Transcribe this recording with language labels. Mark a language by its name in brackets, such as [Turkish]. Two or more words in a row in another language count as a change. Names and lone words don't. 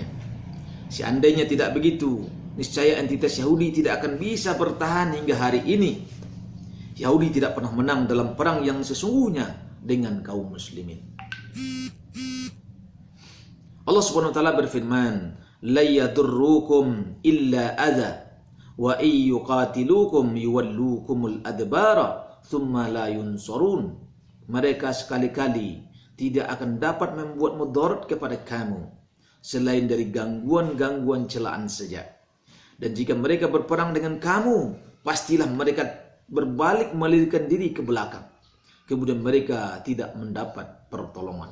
[Indonesian] Seandainya tidak begitu, niscaya entitas Yahudi tidak akan bisa bertahan hingga hari ini. Yahudi tidak pernah menang dalam perang yang sesungguhnya dengan kaum muslimin. Allah [Arabic] سبحانه وتعالى [Indonesian] berfirman, [Arabic] "لن يضروكم إلا أذى وإن يقاتلوكم يولوكم الأدبار ثم لا ينصرون." [Indonesian] Mereka sekali-kali tidak akan dapat membuat mudarat kepada kamu selain dari gangguan-gangguan celaan saja. Dan jika mereka berperang dengan kamu, pastilah mereka berbalik melarikan diri ke belakang. Kemudian mereka tidak mendapat pertolongan.